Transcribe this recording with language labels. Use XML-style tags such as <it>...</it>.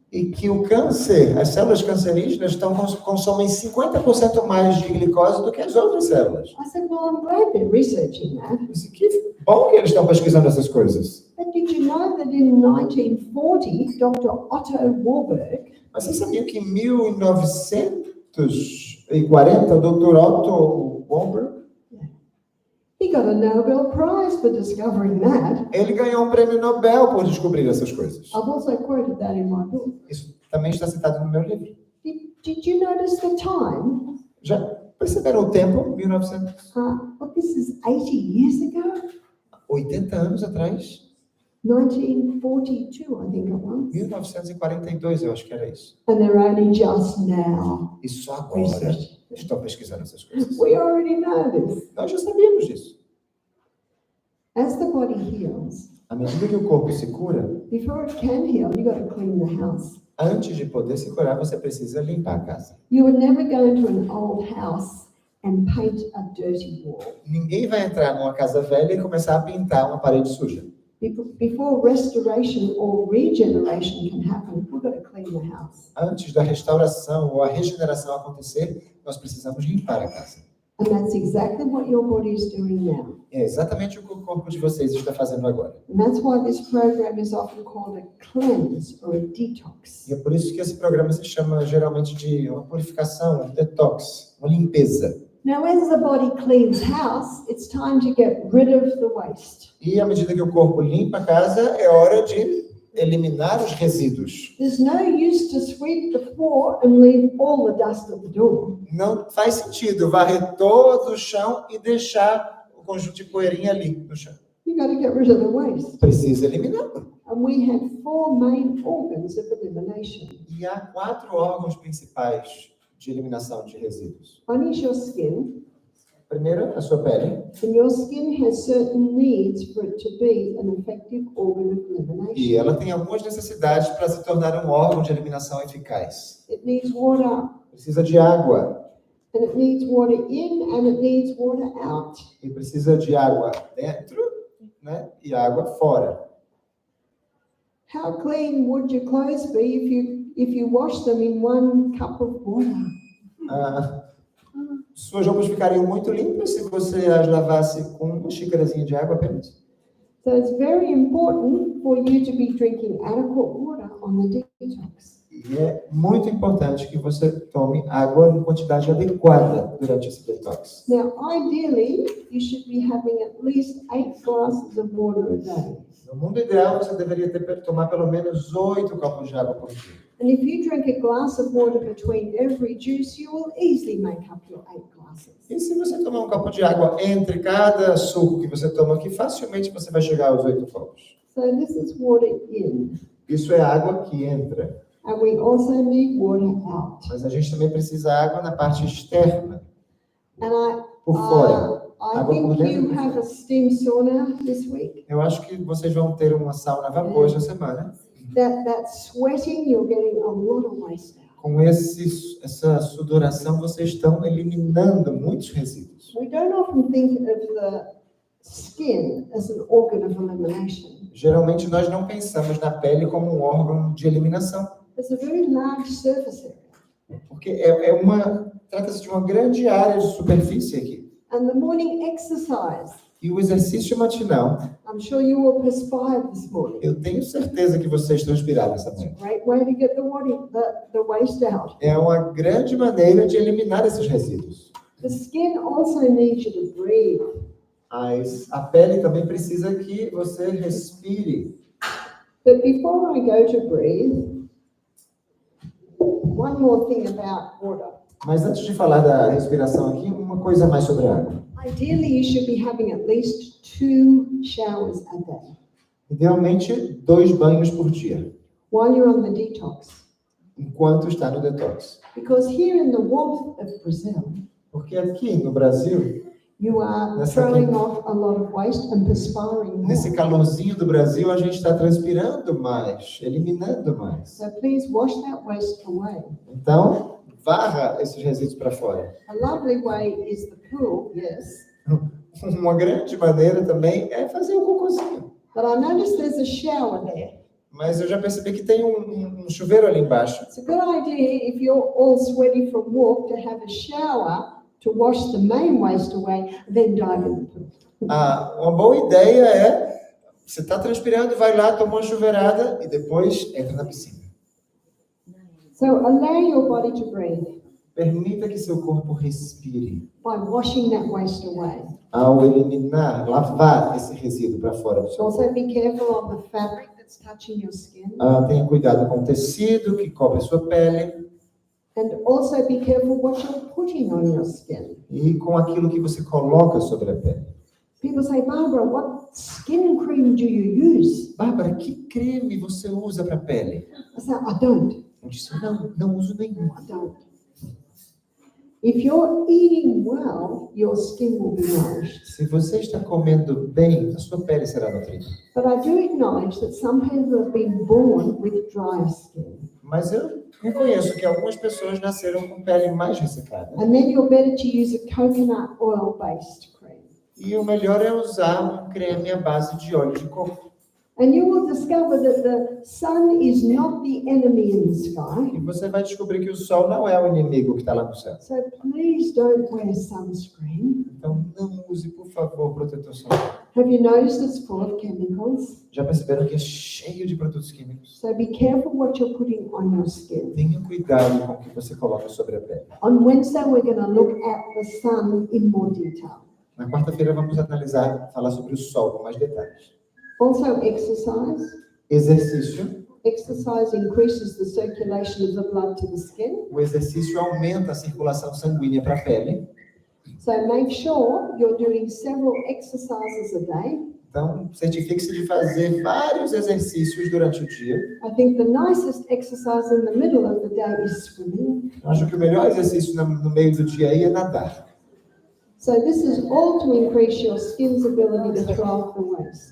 <pt>E que o câncer, as células cancerígenas consomem 50% mais de glicose do que as outras células.</pt> <en>I said, well, I'm glad they're researching that.</en> <pt>Eu disse, que bom que eles estão pesquisando essas coisas.</pt> <en>But did you know that in 1940, Dr. Otto Warburg,</en> <pt>Mas você sabia que em 1940, o Dr. Otto Warburg,</pt> <en>he got a Nobel Prize for discovering that.</en> <pt>ele ganhou um prêmio Nobel por descobrir essas coisas.</pt> <en>I've also quoted that in my book.</en> <pt>Isso também está citado no meu livro.</pt> <en>Did you notice the time?</en> <pt>Já perceberam o tempo? 1900?</pt> <en>Well, this is 80 years ago.</en> <pt>80 anos atrás?</pt> <en>1942, I think it was.</en> <pt>1942, eu acho que era isso.</pt> <en>And they're only just now.</en> <pt>E só agora estão pesquisando essas coisas.</pt> <en>We already know this.</en> <pt>Nós já sabíamos disso.</pt> <en>As the body heals,</en> <pt>À medida que o corpo se cura,</pt> <en>before it can heal, you got to clean the house.</en> <pt>antes de poder se curar, você precisa limpar a casa.</pt> <en>You would never go into an old house and paint a dirty wall.</en> <pt>Ninguém vai entrar numa casa velha e começar a pintar uma parede suja.</pt> <en>Before restoration or regeneration can happen, we've got to clean the house.</en> <pt>Antes da restauração ou a regeneração acontecer, nós precisamos limpar a casa.</pt> <en>And that's exactly what your body is doing now.</en> <pt>É exatamente o que o corpo de vocês está fazendo agora.</pt> <en>And that's why this program is often called a cleanse or a detox.</en> <pt>E é por isso que esse programa se chama geralmente de uma purificação, um detox, uma limpeza.</pt> <en>Now, as the body cleans house, it's time to get rid of the waste.</en> <pt>E à medida que o corpo limpa a casa, é hora de eliminar os resíduos.</pt> <en>There's no use to sweep the floor and leave all the dust at the door.</en> <pt>Não faz sentido varrer todo o chão e deixar o conjunto de poeirinha ali no chão.</pt> <en>You got to get rid of the waste.</en> <pt>Precisa eliminar.</pt> <en>And we have 4 main organs of elimination.</en> <pt>E há 4 órgãos principais de eliminação de resíduos.</pt> <en>One is your skin,</en> <pt>Primeiro, a sua pele.</pt> <en>and your skin has certain needs for it to be an effective organ of</en> <pt>E</pt> <en>elimination.</en> <pt>ela tem algumas necessidades para se tornar um órgão de eliminação eficaz.</pt> <en>It needs water,</en> <pt>Precisa de água.</pt> <en>and it needs water in, and it needs water out.</en> <pt>E precisa de água dentro, né? E água fora.</pt> <en>How clean would your clothes be if you wash them in 1 cup of water?</en> <pt>Suas roupas ficariam muito limpas se você as lavasse com uma xícarazinha de água apenas.</pt> <en>So it's very important for you to be drinking adequate water on the detox.</en> <pt>E é muito importante que você tome água em quantidade adequada durante esse detox.</pt> <en>Now, ideally, you should be having at least 8 glasses of water a day.</en> <pt>No mundo ideal, você deveria tomar pelo menos 8 copos de água por dia.</pt> <en>And if you drink a glass of water between every juice, you will easily make up your 8 glasses.</en> <pt>E se você tomar um copo de água entre cada suco que você toma aqui, facilmente você vai chegar aos 8 copos.</pt> <en>So this is water in.</en> <pt>Isso é água que entra.</pt> <en>And we also need water out.</en> <pt>Mas a gente também precisa água na parte externa,</pt> <en>And</en> <pt>por fora.</pt> <en>I</en> <pt>Água por</pt> <en>think</en> <pt>dentro e</pt> <en>you</en> <pt>por</pt> <en>have</en> <pt>fora.</pt> <en>a steam sauna this week.</en> <pt>Eu acho que vocês vão ter uma sauna a vapor esta semana.</pt> <en>That sweating, you're getting a lot of waste out.</en> <pt>Com essa sudoração, vocês estão eliminando muitos resíduos.</pt> <en>We don't often think of the skin as an organ of elimination.</en> <pt>Geralmente, nós não pensamos na pele como um órgão de eliminação,</pt> <en>It's a very large surface area.</en> <pt>porque trata-se de uma grande área de superfície aqui.</pt> <en>And the morning exercise,</en> <pt>E o exercício matinal,</pt> <en>I'm sure you will perspire this morning.</en> <pt>eu tenho certeza que vocês transpiraram essa manhã.</pt> <en>Great way to get the waste out.</en> <pt>É uma grande maneira de eliminar esses resíduos.</pt> <en>The skin also needs you to breathe.</en> <pt>Mas a pele também precisa que você respire.</pt> <en>But before I go to breathe, one more thing about water.</en> <pt>Mas antes de falar da respiração aqui, uma coisa mais sobre a água.</pt> <en>Ideally, you should be having at least 2 showers a day</en> <pt>Idealmente, 2 banhos por dia.</pt> <en>while you're on the detox.</en> <pt>enquanto está no detox.</pt> <en>Because here in the warmth of Brazil,</en> <pt>Porque aqui no Brasil,</pt> <en>you are</en> <pt>Nessa</pt> <en>throwing</en> <pt>aqui-</pt> <en>off a lot of waste and perspiring</en> <pt>nesse</pt> <en>more.</en> <pt>calorzinho do Brasil, a gente está transpirando mais, eliminando mais.</pt> <en>So please wash that waste away.</en> <pt>Então, varra esses resíduos para fora.</pt> <en>A lovely way is the pool, yes.</en> <pt>Uma grande maneira também é fazer um cocôzinho.</pt> <en>But I noticed there's a shower there.</en> <pt>Mas eu já percebi que tem um chuveiro ali embaixo.</pt> <en>It's a good idea if you're all sweaty from walk to have a shower to wash the main waste away, then dive in the pool.</en> <pt>Uma boa ideia é, você está transpirando, vai lá, toma uma chuveirada e depois entra na piscina.</pt> <en>So allow your body to breathe</en> <pt>Permita que seu corpo respire.</pt> <en>by washing that waste away.</en> <pt>Ao eliminar, lavar esse resíduo para fora do seu corpo.</pt> <en>Also be careful of the fabric that's touching your skin.</en> <pt>Tenha cuidado com o tecido que cobre a sua pele</pt> <en>And also be careful what you're putting on your skin.</en> <pt>e com aquilo que você coloca sobre a pele.</pt> <en>People say, Barbara, what skin cream do you use?</en> <pt>Bárbara, que creme você usa para a pele?</pt> <en>I say, I don't.</en> <pt>Eu disse, não uso nenhum.</pt> <en>I don't. If you're eating well, your skin will be nourished.</en> <pt>Se você está comendo bem, a sua pele será nutrida.</pt> <en>But I do acknowledge that some people have been born with dry skin.</en> <pt>Mas eu reconheço que algumas pessoas nasceram com pele mais ressecada.</pt> <en>And then you're better to use a coconut oil-based cream.</en> <pt>E o melhor é usar um creme à base de óleo de coco.</pt> <en>And you will discover that the sun is not the enemy in the sky.</en> <pt>E você vai descobrir que o sol não é o inimigo que está lá no céu.</pt> <en>So please don't wear sunscreen.</en> <pt>Então não use, por favor, protetor solar.</pt> <en>Have you noticed it's full of chemicals?</en> <pt>Já perceberam que é cheio de produtos químicos?</pt> <en>So be careful what you're putting on your skin.</en> <pt>Tenha cuidado com o que você coloca sobre a pele.</pt> <en>On Wednesday, we're going to look at the sun in more detail.</en> <pt>Na quarta-feira vamos falar sobre o sol com mais detalhes.</pt> <en>Also, exercise.</en> <pt>Exercício.</pt> <en>Exercise increases the circulation of the blood to the skin.</en> <pt>O exercício aumenta a circulação sanguínea para a pele.</pt> <en>So make sure you're doing several exercises a day.</en> <pt>Então, certifique-se de fazer vários exercícios durante o dia.</pt> <en>I think the nicest exercise in the middle of the day is swimming.</en> <pt>Eu acho que o melhor exercício no meio do dia aí é nadar.</pt> <en>So this is all to increase your skin's ability to throw off the waste.</en>